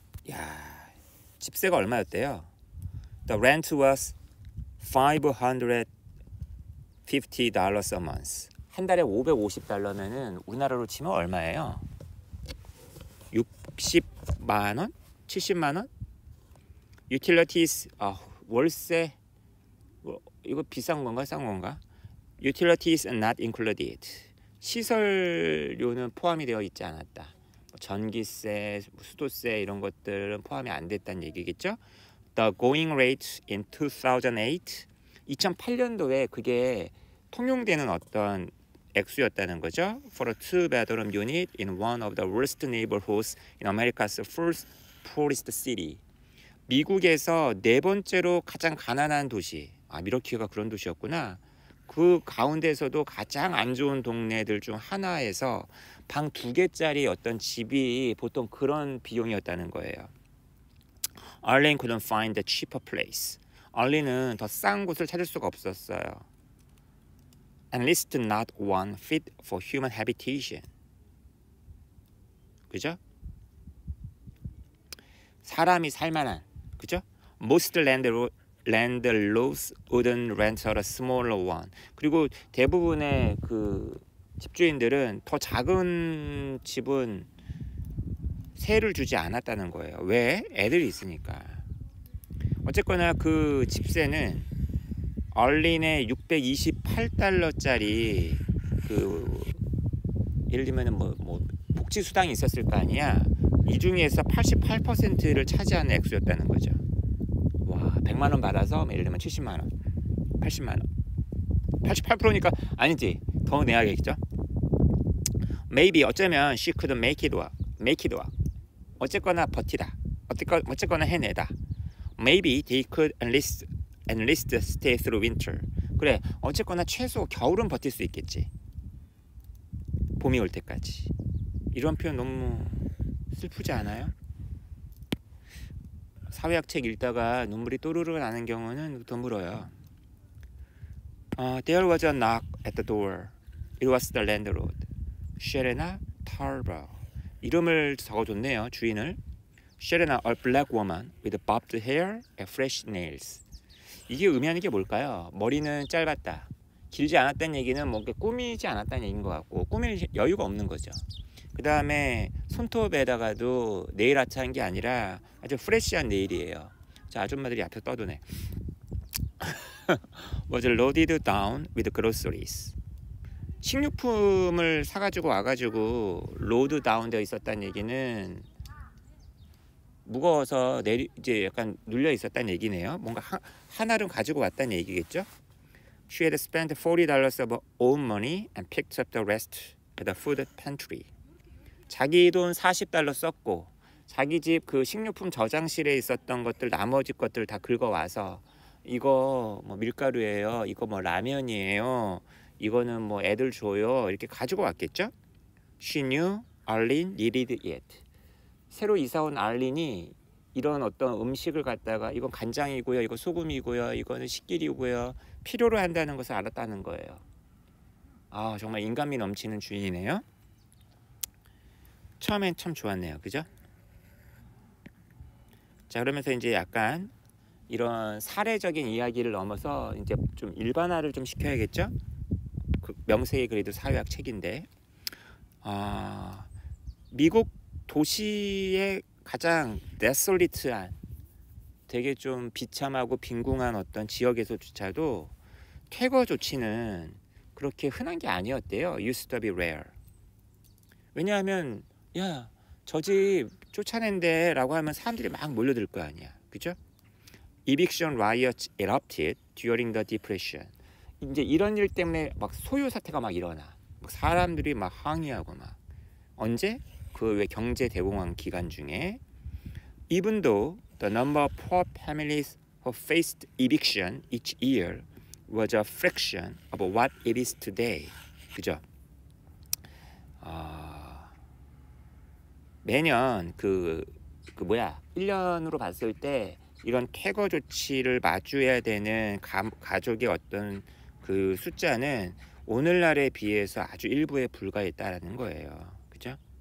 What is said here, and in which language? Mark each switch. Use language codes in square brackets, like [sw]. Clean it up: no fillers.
[ko] 야, 집세가 얼마였대요? [en] The rent was $550 a month. [ko] 한 달에 $550면은 우리나라로 치면 얼마예요? 60만 원? 70만 원? Utilities, 월세, 이거 비싼 건가 싼 건가? [en] Utilities are not included. [ko] 시설료는 포함이 되어 있지 않았다. 전기세, 수도세 이런 것들은 포함이 안 됐다는 얘기겠죠? [en] The going rate in 2008, [ko] 2008년도에 그게 통용되는 어떤 액수였다는 거죠. [en] For a two-bedroom unit in one of the worst neighborhoods in America's first poorest city. [ko] 미국에서 네 번째로 가장 가난한 도시. 밀워키가 그런 도시였구나. 그 가운데서도 가장 안 좋은 동네들 중 하나에서 방 2개짜리 어떤 집이 보통 그런 비용이었다는 거예요. [en] Arlene couldn't find a cheaper place. [ko] Arlene은 더 싼 곳을 찾을 수가 없었어요. [en] At least not one fit for human habitation. [ko] 그죠? 사람이 살만한, 그죠? [en] Most landlords wouldn't rent a smaller one. [ko] 그리고 대부분의 그 집주인들은 더 작은 집은 세를 주지 않았다는 거예요. 왜? 애들이 있으니까. 어쨌거나 그 집세는 얼린의 $628짜리 그 예를 들면은 뭐 복지 수당이 있었을 거 아니야. 이 중에서 88%를 차지하는 액수였다는 거죠. 와, 100만 원 받아서 예를 들면 70만 원, 80만 원. 88%니까 아니지. 더 내야겠죠. [en] Maybe [ko] 어쩌면 [en] she could make it work. [ko] 어쨌거나 버티다. 어쨌거나 해내다. [en] Maybe they could enlist stay through winter. [ko] 그래, 어쨌거나 최소 겨울은 버틸 수 있겠지. 봄이 올 때까지. 이런 표현 너무 슬프지 않아요? 사회학 책 읽다가 눈물이 또르르 나는 경우는 드물어요. [en] There was a knock at the door. It was the landlord. Shelena Tarver. [ko] 이름을 적어줬네요, 주인을. [en] Shelena, a black woman with bobbed hair and fresh nails. [ko] 이게 의미하는 게 뭘까요? 머리는 짧았다. 길지 않았다는 얘기는 뭔가 꾸미지 않았다는 얘기인 것 같고, 꾸밀 여유가 없는 거죠. 그 다음에 손톱에다가도 네일 아트한 게 아니라 아주 프레시한 네일이에요. 자, 아줌마들이 앞에 떠드네. [en] was loaded down with groceries. [ko] 식료품을 사가지고 와가지고 로드 다운 되어 있었다는 얘기는 무거워서 이제 약간 눌려 있었다는 얘기네요. 뭔가 하나를 가지고 왔다는 얘기겠죠. [en] She had spent $40 of her own money and picked up the rest at the food pantry. [ko] 자기 돈 $40 썼고 자기 집 그 식료품 저장실에 있었던 것들 나머지 것들 다 긁어와서 이거 뭐 밀가루예요. 이거 뭐 라면이에요. 이거는 뭐 애들 줘요. 이렇게 가지고 왔겠죠. [en] She knew Arlene needed it. [ko] 새로 이사온 알린이 이런 어떤 음식을 갖다가 이건 간장이고요. 이거 소금이고요. 이거는 식기류고요. 필요로 한다는 것을 알았다는 거예요. 아, 정말 인간미 넘치는 주인이네요. 처음엔 참 좋았네요. 그죠? 자, 그러면서 이제 약간 이런 사례적인 이야기를 넘어서 이제 좀 일반화를 좀 시켜야겠죠? 그 명세의 그래도 사회학 책인데, 미국 도시의 가장 데솔리트한 되게 좀 비참하고 빈궁한 어떤 지역에서조차도 퇴거 조치는 그렇게 흔한 게 아니었대요. [en] Used to be rare. [ko] 왜냐하면 야, 저 집 쫓아낸대 라고 하면 사람들이 막 몰려들 거 아니야. 그죠? [en] Eviction riots erupted during the Depression. [ko] 이제 이런 일 때문에 막 소요 사태가 막 일어나. 막 사람들이 막 항의하고 막. 언제? 그 왜 경제 대공황 기간 중에. [en] Even though the number of poor families who faced eviction each year was a fraction of what it is today. [ko] 그죠? 매년 그 1년으로 봤을 때 이런 퇴거 조치를 마주해야 되는 가족의 어떤 그 숫자는 오늘날에 비해서 아주 일부에 불과했다라는 거예요. 그죠?